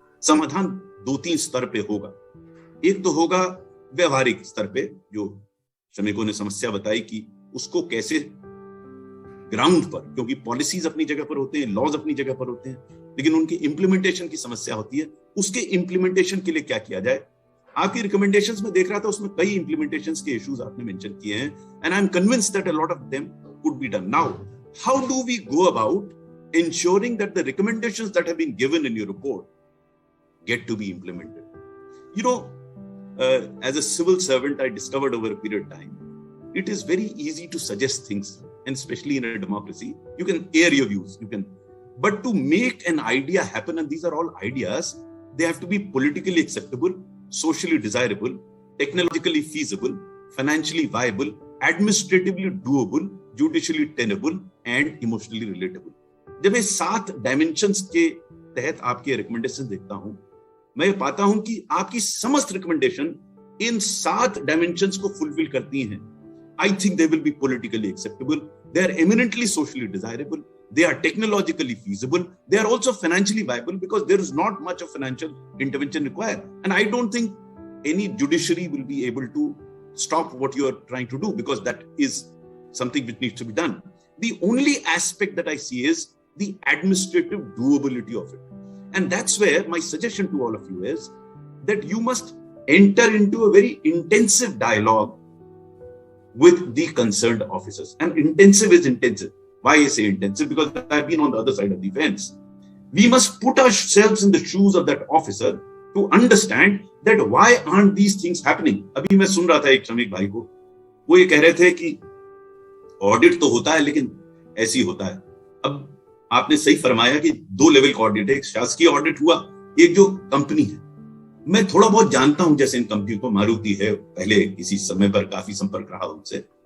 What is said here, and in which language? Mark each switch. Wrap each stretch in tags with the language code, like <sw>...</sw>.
<hi>समाधान 2-3 स्तर पे होगा। एक तो होगा व्यवहारिक स्तर पे, जो श्रमिकों ने समस्या बताई कि उसको कैसे ग्राउंड पर, क्योंकि पॉलिसीज अपनी जगह पर होते हैं, लॉज अपनी जगह पर होते हैं, लेकिन उनके इंप्लीमेंटेशन की समस्या होती है। उसके इंप्लीमेंटेशन के लिए क्या किया जाए। आपकी रिकमेंडेशंस में देख रहा था, उसमें कई इंप्लीमेंटेशंस के इश्यूज आपने मेंशन किए हैं,</hi> <en>And I am convinced that a lot of them could be done. Now how do we go about ensuring that the recommendations that have been given in your report get to be implemented? You know, as a civil servant, I discovered over a period of time, it is very easy to suggest things, and especially in a democracy, you can air your views, but to make an idea happen, and these are all ideas, they have to be politically acceptable, socially desirable, technologically feasible, financially viable, administratively doable, judicially tenable, and emotionally relatable.</en> <hi>जब ये 7 dimensions के तहत आपके recommendation देखता हूं, मैं पाता हूं कि आपकी समस्त रिकमेंडेशन इन 7 डायमेंशंस को फुलफिल करती हैं।</hi> <en>I think they will be politically acceptable, they are eminently socially desirable, they are technologically feasible, they are also financially viable because there is not much of financial intervention required, and I don't think any judiciary will be able to stop what you are trying to do, because that is something which needs to be done. The only aspect that I see is the administrative doability of it. And that's where my suggestion to all of you is that you must enter into a very intensive dialogue with the concerned officers. And intensive is intensive. Why I say intensive? Because I've been on the other side of the fence. We must put ourselves in the shoes of that officer to understand that why aren't these things happening.</en> <hi>अभी मैं सुन रहा था एक श्रमिक भाई को, वो ये कह रहे थे कि ऑडिट तो होता है लेकिन ऐसी होता है। अब आपने सही फरमाया कि 2 लेवल का ऑडिट है, एक शासकीय ऑडिट हुआ, एक जो कंपनी है। मैं थोड़ा बहुत जानता हूं, जैसे इन कंपनी को, मारुति है, पहले किसी समय पर काफी संपर्क रहा उनसे।</hi>